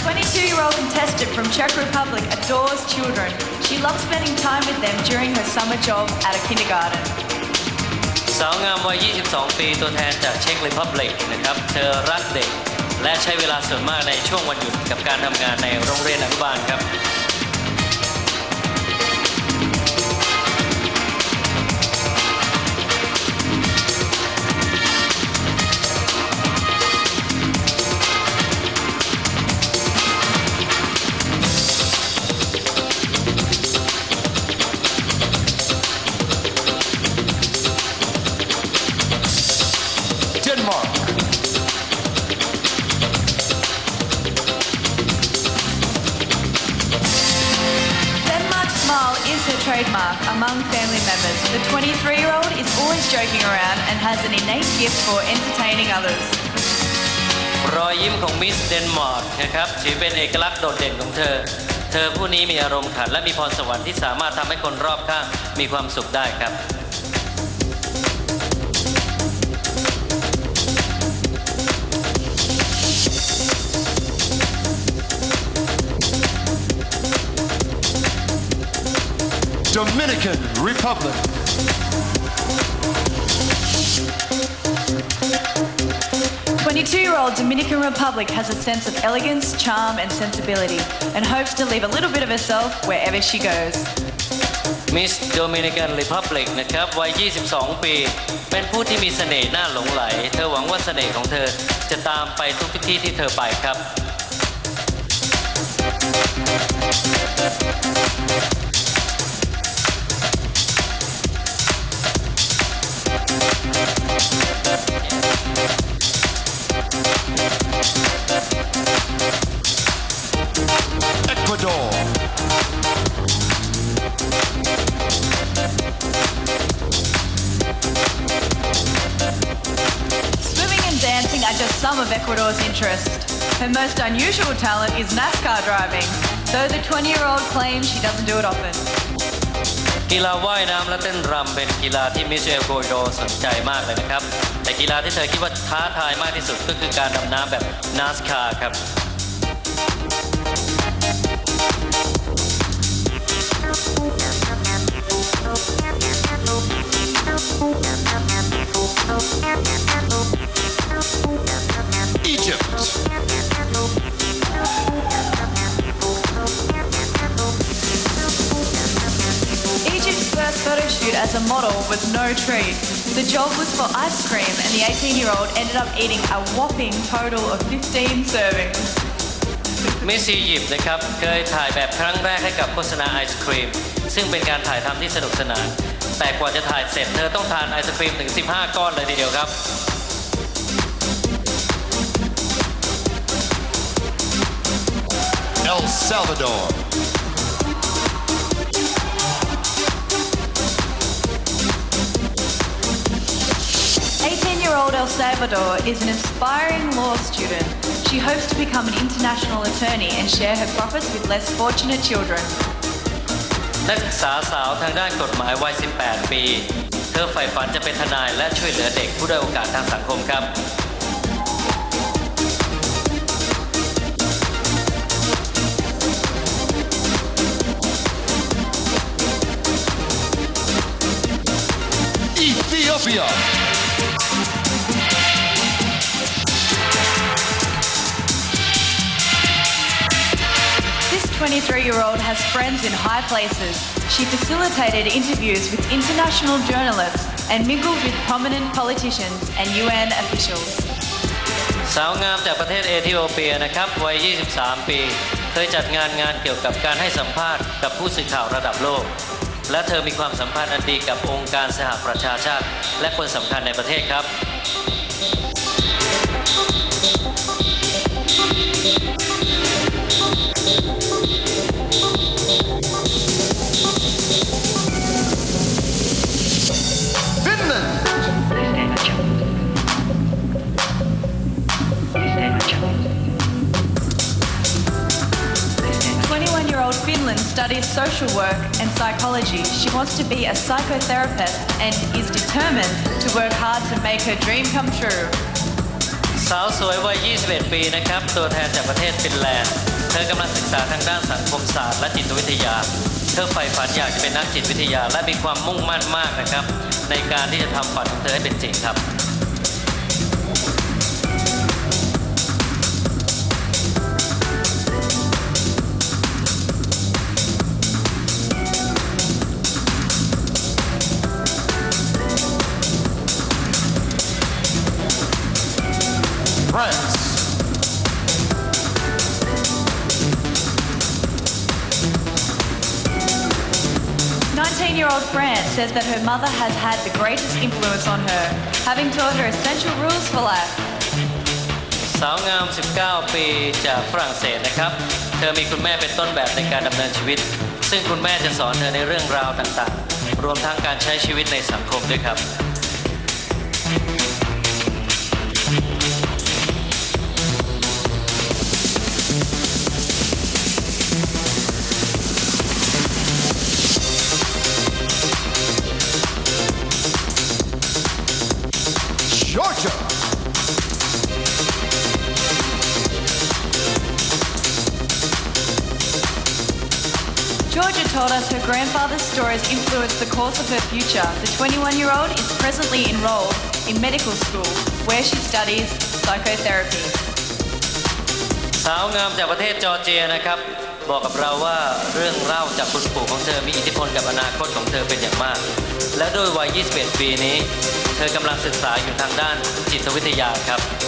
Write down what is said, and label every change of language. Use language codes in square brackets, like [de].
[en] 20-year-old contestant from Czech Republic adores children. She loves spending time with them during her summer job at a kindergarten. [th] สาวงามวัย 22 ปีตัวแทนจากเช็กรีพับลิกนะครับเธอรักเด็กและใช้เวลาส่วนมากในช่วงวันหยุดกับการทำงานในโรงเรียนอนุบาลครับ [en] Denmark. Denmark's smile is her trademark among family members. The 23-year-old is always joking around and has an innate gift for entertaining others. [th] รอยยิ้มของมิสเดนมาร์กนะครับถือเป็นเอกลักษณ์โดดเด่นของเธอ เธอผู้นี้มีอารมณ์ขันและมีพรสวรรค์ที่สามารถทำให้คนรอบข้างมีความสุขได้ครับ [en] Dominican Republic. The 22-year-old Dominican Republic has a sense of elegance, charm and sensibility and hopes to leave a little bit of herself wherever she goes. [th] มิสโดมินิกันริพับลิกนะครับวัย 22 ปี เป็นผู้ที่มีเสน่ห์น่าหลงไหล เธอหวังว่าเสน่ห์ของเธอจะตามไปทุกที่ที่เธอไปครับ [en] Ecuador. Swimming and dancing are just some of Ecuador's interests. Her most unusual talent is NASCAR driving, though the 20-year-old claims she doesn't do it often. [th] กีฬาว่ายน้ำและเต้นรำเป็นกีฬาที่มิสเอลโกโดสนใจมากเลยนะครับ แต่กีฬาที่เธอคิดว่าท้าทายมากที่สุดก็คือการดำน้ำแบบ NASCAR ครับ [en] Egypt. Egypt's first photo shoot as a model was no treat. The job was for ice cream and the 18-year-old ended up eating a whopping total of 15 servings. [th] มิสอียิปต์นะครับเคยถ่ายแบบครั้งแรกให้กับโฆษณาไอศครีมซึ่งเป็นการถ่ายทำที่สนุกสนานแต่กว่าจะถ่ายเสร็จเธอต้องทานไอศครีมถึง 15 ก้อนเลยทีเดียวครับ [en] El Salvador. Eighteen-year-old El Salvador is an inspiring law student. She hopes to become an international attorney and share her profits with less fortunate children. [th] นักศึกษาสาวทางด้านกฎหมายวัย 18 ปี เธอใฝ่ฝันจะเป็นทนายและช่วยเหลือเด็กผู้ด้อยโอกาสทางสังคมครับ [en] Ethiopia. This 23-year-old has friends in high places. She facilitated interviews with international journalists and mingled with prominent politicians and UN officials. [th] สาวงามจากประเทศเอธิโอเปียนะครับวัย 23 ปี เคยจัดงานเกี่ยวกับการให้สัมภาษณ์กับผู้สื่อข่าวระดับโลก และเธอมีความสัมพันธ์อันดีกับองค์การสหประชาชาติและคนสำคัญในประเทศครับ [en] Finland. 21-year-old Finland studies social work and psychology. She wants to be a psychotherapist and is determined to work hard to make her dream come true. [th] สาวสวยวัย 21 ปีนะครับตัวแทนจากประเทศฟินแลนด์ เธอกำลังศึกษาทางด้านสังคมศาสตร์และจิตวิทยาเธอใฝ่ฝันอยากจะเป็นนักจิตวิทยาและมีความมุ่งมั่นมากนะครับในการที่จะทำฝันของเธอให้เป็นจริงครับ [en] France. Nineteen-year-old France says that her mother has had the greatest influence on her, having taught her essential rules for life. [th] สาวงาม 19 ปีจากฝรั่งเศสนะครับ เธอมีคุณแม่เป็นต้นแบบในการดำเนินชีวิต ซึ่งคุณแม่จะสอนเธอในเรื่องราวต่างๆ รวมทั้งการใช้ชีวิตในสังคมด้วยครับ [en] Georgia. Georgia told us her grandfather's stories influenced the course of her future. The 21-year-old is presently enrolled in medical school, where she studies psychotherapy. [th] สาวงามจากประเทศจอร์เจียนะครับบอกกับเราว่าเรื่องเล่าจากคุณปู่ของเธอมีอิทธิพลกับอนาคตของเธอเป็นอย่างมาก และด้วยวัย 21 ปีนี้ เธอกำลังศึกษาอยู่ทางด้านจิตวิทยาครับ